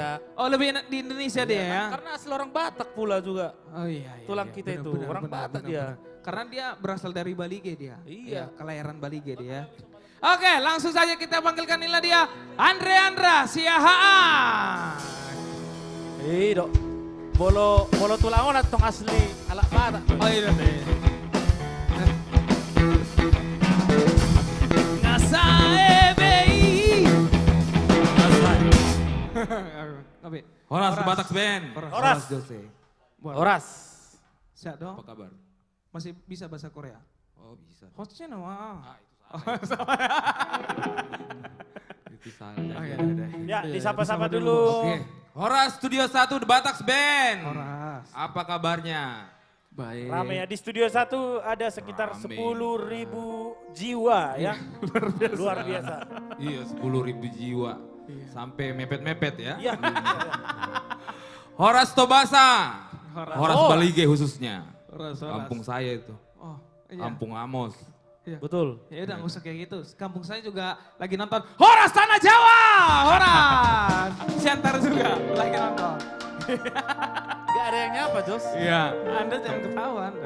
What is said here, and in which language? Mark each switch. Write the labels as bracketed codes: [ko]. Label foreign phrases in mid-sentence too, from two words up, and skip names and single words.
[id] Oh, lebih enak di Indonesia dia ya? Karena asli orang Batak pula juga. Oh iya, iya Tulang iya. kita itu, orang Batak dia. Karena dia berasal dari Balige dia. Iya. Kelahiran Balige dia. Oke, langsung saja kita panggilkan inilah dia Andre Andra Siahaan. Dok. [bbc] Bolo tulangon atong asli alak Batak. [id] Oh iya. Ngasae Oke. Horas Batak Band. Horas. Jose. Horas. Siap dong. Apa kabar? Masih bisa bahasa Korea? Oh bisa. Hostnya nama. Itu salah. Oke. Ya, Iya, disapa-sapa disapa dulu. Oke. Horas Studio 1 The Batak Band. Horas. Apa kabarnya? Baik. Rame ya, di Studio 1 ada sekitar Rame. 10.000 jiwa ya. Luar biasa. Iya 10.000 jiwa. Sampai mepet-mepet ya. Iya. Horas Tobasa. Horas Oh. Balige khususnya. Horas. Kampung saya itu. Oh, iya. Kampung Amos. Iya. Betul. Ya udah nggak usah kayak gitu. Kampung saya juga lagi nonton Horas Tanah Jawa. Horas. Siantar juga lagi nonton. Gak ada yang nyapa Jos. Iya. Anda jangan ketawa Anda.